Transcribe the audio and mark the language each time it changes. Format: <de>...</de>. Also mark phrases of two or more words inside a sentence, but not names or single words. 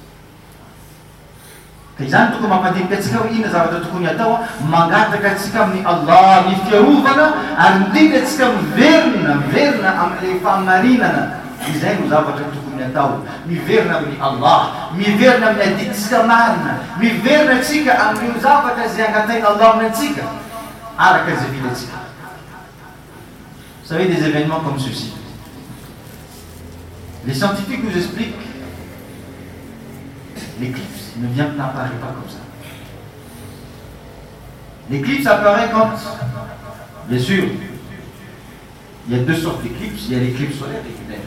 <mg>ka izany tokony mampandinika atsika hoe inona zavatra tokony atao mangataka atsika amin'ny Allah ny fiarovana ary indrindra atsika miverina amin'le fahamarinana izay no zavatra tokony atao miverina amin'ny Allah miverina amin'ny aditsika marina miverina atsika amin'io zavatra zay angataina Allah aminantsika araka zay vilatsika.</mg> <fr>Vous savez, des événements comme ceci, les scientifiques nous expliquent l'éclipse n'apparaît pas comme ça. L'éclipse apparaît quand, bien sûr, il y a deux sortes d'éclipses, il y a l'éclipse solaire et lunaire.</fr>